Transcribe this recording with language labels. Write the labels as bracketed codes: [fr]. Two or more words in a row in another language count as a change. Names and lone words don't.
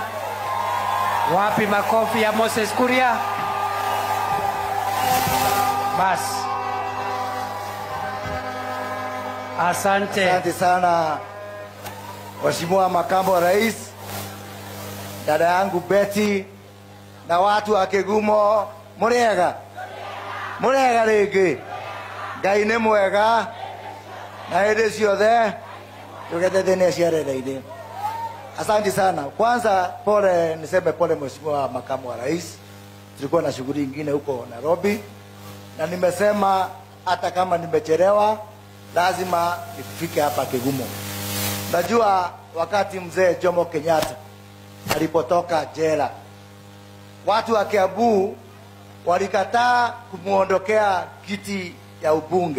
[sw] Wapi makofi ya Moses Kuria? Basi. Asante. Asante sana Mheshimiwa Makamu wa Rais, dada yangu Betty na watu wa Kigumo. [ki] Murega rĩngĩ. Ngai nĩ mwega na hĩndĩ ciothe tũgetethene ciarĩra-inĩ. [sw] Asante sana. Kwanza pole, niseme pole Mheshimiwa Makamu wa Rais. Tulikuwa na shughuli nyingine huko Nairobi na nimesema hata kama nimechelewa lazima nifike hapa Kigumo. Najua wakati mzee Jomo Kenyatta alipotoka jela, watu wa Kiambu walikataa kumuondokea kiti ya ubunge.